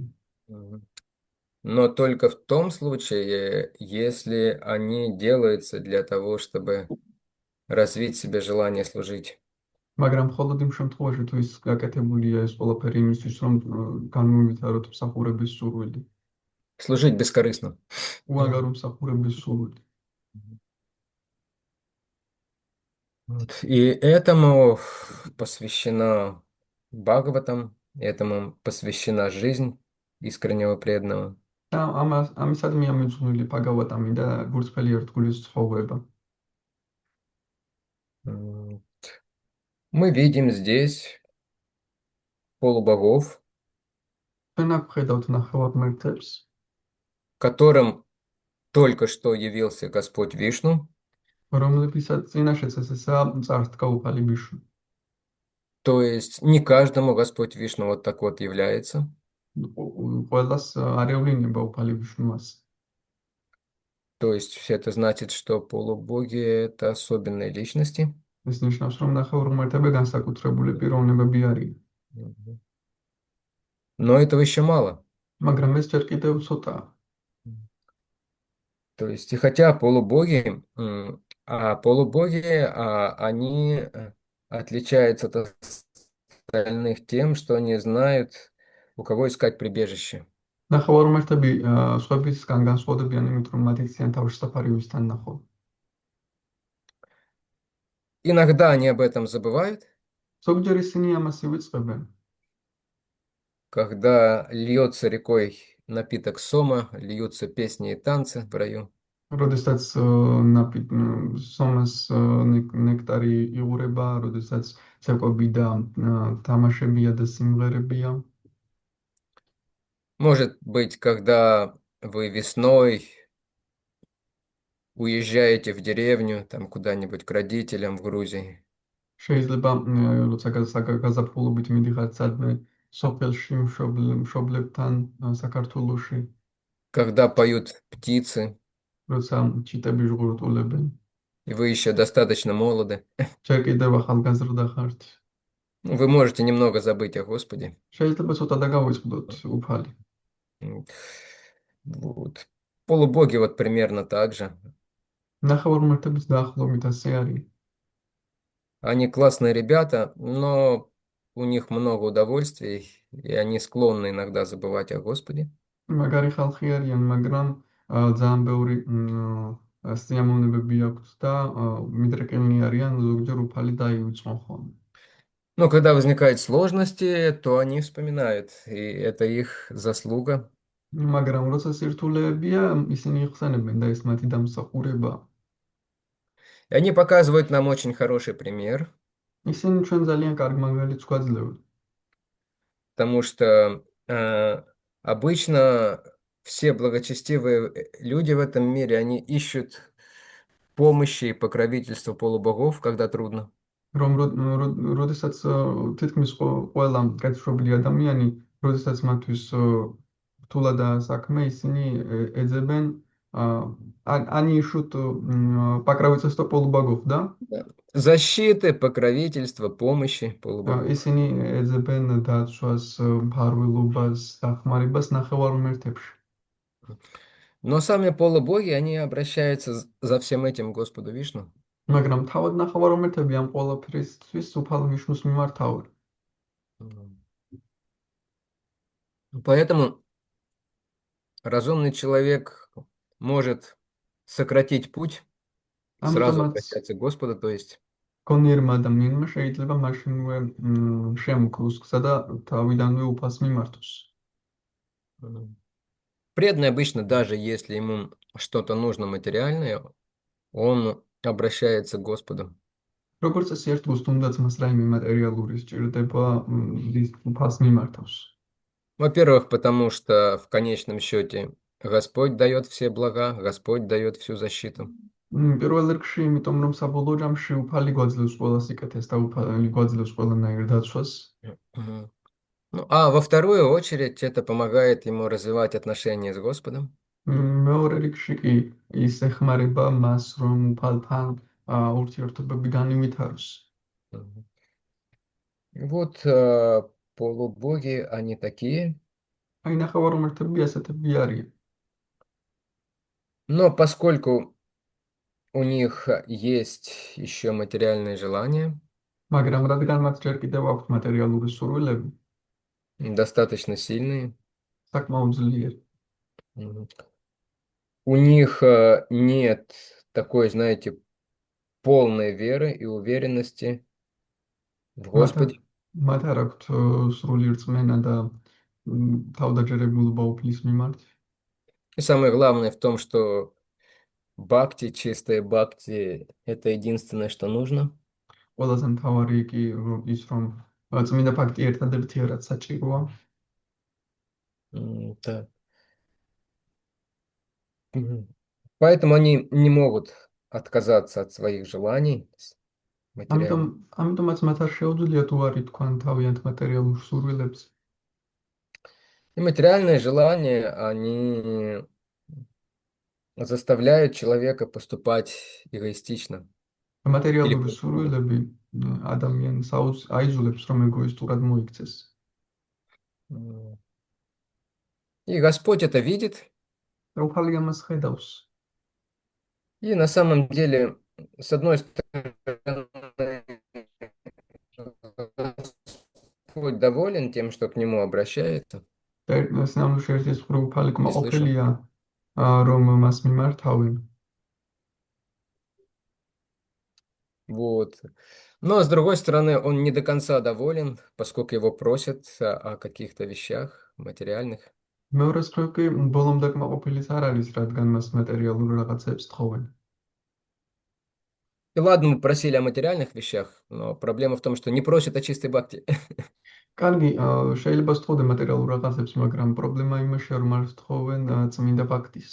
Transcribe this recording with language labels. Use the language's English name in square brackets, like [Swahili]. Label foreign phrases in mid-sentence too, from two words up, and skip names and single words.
[Russian] Мгм. Но только в том случае, если они делаются для того, чтобы развить в себе желание служить. [Georgian] მაგრამ მხოლოდ იმ შემთხვევაში, თუ ის გაკეთებულია ეს ყველაფერი იმისთვის, რომ განმოვითაროთ მსახურების სურვილი, [Russian] Служить бескорыстно. [Georgian] უანგარო მსახურების სურვილი. [Russian] Вот. И этому посвящена Бхагаватам, этому посвящена жизнь искреннего преданного. [Georgian] და ამისად მიამოწმული ბაგავატამი და გურწფელი ერთგულის ცხოვრება. [Russian] Вот. Мы видим здесь полубогов, [Georgian] ჩვენ აქ ვხედავთ ნახევარმერთებს, [Russian] которым только что явился Господь Вишну, [Georgian] რომლებსაც წინაშეც ესაა წარსდგა უფალი ბიშვი. [Russian] то есть не каждому Господь Вишну вот так вот является. [Georgian] ყველას არ ევლინება უფალი ბიშვას. [Russian] То есть все это значит, что полубоги это особенные личности. [Georgian] ეს ნიშნავს, რომ ნახევარმართები განსაკუთრებული პიროვნებები არიან. [Russian] Мгм. Но этого еще мало. [Georgian] მაგრამ ეს ჯერ კიდევ ცოტაა. [Russian] То есть, и хотя полубоги, они отличаются от остальных тем, что они знают, у кого искать прибежище. [Georgian] ნახევარმართები სხვებისგან განსხვავდებიან იმით, რომ მათ იციან თავშესაფარი ვისთან ნახო. [Russian] Иногда они об этом забывают, [Georgian] ზოგჯერ ისინი ამას ივიწყებენ, [Russian] когда льется рекой напиток сома, льются песни и танцы в раю. [Georgian] როდესაც სომას ნექტარი იღურება, როდესაც ცეკვები და თამაშებია და სიმღერებია. [Russian] Может быть, когда вы весной уезжаете в деревню, там куда-нибудь к родителям в Грузии, [Georgian] შეიძლება როცა გაზაფხულობით მიდიხართ სადმე სოფელში მშობლებთან საქართველოში, [Russian] когда поют птицы, [Georgian] როცა ჩიტები ჟღურტულებენ. [Russian] и вы еще достаточно молоды, [Georgian] ჯერ კიდევ ახალგაზრდა ხართ. [Russian] ну, вы можете немного забыть о Господе. [Georgian] შეიძლება ცოტა დაგავიწყდოთ უფალი. [Russian] М, Вот. Полубоги вот примерно так же. [Georgian] ნახევარმართების დაახლოებით ასე არის. [Russian] Они классные ребята, но у них много удовольствий, и они склонны иногда забывать о Господе. [Georgian] მაგარი ხალხი არიან, მაგრამ ძალიან ბევრი სიამოვნებები აქვთ და მიდრეკილნი არიან, ზოგჯერ უფალი დაივიწყონ ხოლმე. [Russian] Но когда возникают сложности, то они вспоминают, и это их заслуга. [Georgian] მაგრამ როცა სირთულეებია, ისინი იხსენებენ და ეს მათი დამსახურებაა. [Russian] И они показывают нам очень хороший пример, [Georgian] ისინი ჩვენ ძალიან კარგ მაგალითს გვაძლევენ. [Russian] потому что обычно все благочестивые люди в этом мире, они ищут помощи и покровительства полубогов, когда трудно. [Georgian] რომ როდესაც თითქმის ყველა კეთილშობილი ადამიანი, როდესაც მათთვის რთულადაა საქმე, ისინი ეძებენ [Russian] они ищут покровительство полубогов, да? Да. Защиты, покровительства, помощи полубогов. [Georgian] ისინი ეძებენ დაცვას, მფარველობას, დახმარებას ნახევარმართებში. [Russian] Но сами полубоги, они обращаются за всем этим к Господу Вишну. [Georgian] მაგრამ თავად ნახევარმართები ამ ყველაფრისთვის უფალ ვიშნუს მიმართავენ. [Russian] Поэтому разумный человек может сократить путь, сразу [Georgian] ამიტომაც [Russian] обращаться к Господу, то есть. [Georgian] გონიერმა ადამიანმა შეიძლება მაშინვე შემოკლოს გზა და თავიდანვე უფალს მიმართოს. [Russian] Преданный обычно, даже если ему что-то нужно материальное, он обращается к Господу. [Georgian] როგორც წესი ერთ გულს თუნდაც მას რაიმე მატერიალური სჭირდება, უფალს მიმართავს. [Russian] Во-первых, потому что в конечном счете Господь дает все блага, Господь дает всю защиту. [Georgian] პირველ რიგში, იმიტომ რომ საბოლოო ჯამში უფალი გვაძლევს ყველა სიკეთეს და უფალი გვაძლევს ყველანაირ დაცვას. [Russian] Ну, а во вторую очередь это помогает ему развивать отношения с Господом. [Georgian] მეორე რიგში კი ის ეხმარება მას, რომ უფალთან ურთიერთობები განივითაროს. [Russian] Вот полубоги, они такие. [Georgian] აი ნახევარმართები ასეთები არიან. [Russian] Но поскольку у них есть еще материальные желания, [Georgian] მაგრამ რადგან მათ ჯერ კიდევ აქვთ მატერიალური სურვილები, [Russian] достаточно сильные, [Georgian] საკმაოდ ძლიერი. [Russian] у них нет такой, знаете, полной веры и уверенности в Господе. [Georgian] მათ არ აქვთ სრული რწმენა და თავდაჯერებულობა უფლის მიმართ. [Russian] И самое главное в том, что бхакти, чистая бхакти, это единственное, что нужно. [Georgian] ყველაზე მთავარი კი ის რომ წმინდა ფაქტი ერთადერთია რაც საჭიროა. [Russian] Так. Поэтому они не могут отказаться от своих желаний материальных. [Georgian] ამიტომაც მათ არ შეუძლიათ უარი თქვან თავიანთ მატერიალურ სურვილებს. [Russian] И материальные желания, они заставляют человека поступать эгоистично. [Georgian] მატერიალური სურვილები ადამიანს აიძულებს რომ ეგოისტურად მოიქცეს. [Russian] И Господь это видит. [Georgian] უფალი ამას ხედავს. [Russian] И на самом деле, с одной стороны, Господь доволен тем, что к нему обращается. [Georgian] სინამდვილეში ერთის მხრივ უფალი კმაყოფილია რომ მას მიმართავენ. [Russian] Вот. Но, с другой стороны, он не до конца доволен, поскольку его просят о каких-то вещах материальных. [Georgian] მეორეს მხრივ კი ბოლომდე კმაყოფილიც არ არის, რადგან მას მატერიალურ რაღაცებს თხოვენ. [Russian] И ладно, мы просили о материальных вещах, но проблема в том, что не просят о чистой бхакти. [Georgian] კარგი, შეიძლება სთხოვდე მატერიალურ რაღაცებს, მაგრამ პრობლემა იმაშია, რომ არ სთხოვენ წმინდა ფაქტის.